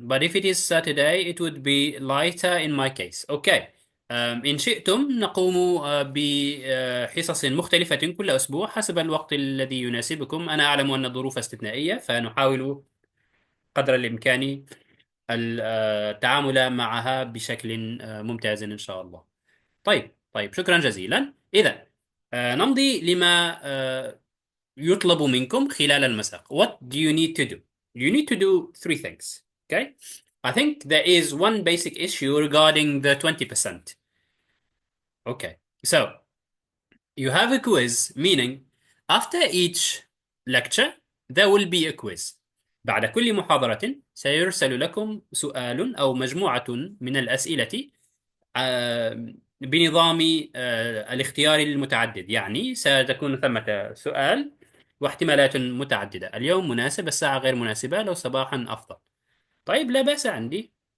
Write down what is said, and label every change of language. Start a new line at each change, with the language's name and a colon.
English: But if it is Saturday it would be lighter in my case. Okay.
Arabic: إن شئتم نقوم بحصص مختلفة كل أسبوع حسب الوقت الذي يناسبكم. أنا أعلم أن الظروف استثنائية، فنحاول قدر الإمكان التعامل معها بشكل ممتاز إن شاء الله. طيب طيب، شكرا جزيلا. إذا نمضي لما يطلب منكم خلال المساق.
English: What do you need to do? You need to do three things. Okay? I think there is one basic issue regarding the 20%. Okay. So, you have a quiz, meaning after each lecture there will be a quiz.
Arabic: بعد كل محاضرة سيرسل لكم سؤال أو مجموعة من الأسئلة بنظام الاختيار المتعدد، يعني ستكون ثمة سؤال واحتمالات متعددة. اليوم مناسب، الساعة غير مناسبة، لو صباحا أفضل. طيب، لا بأس عندي.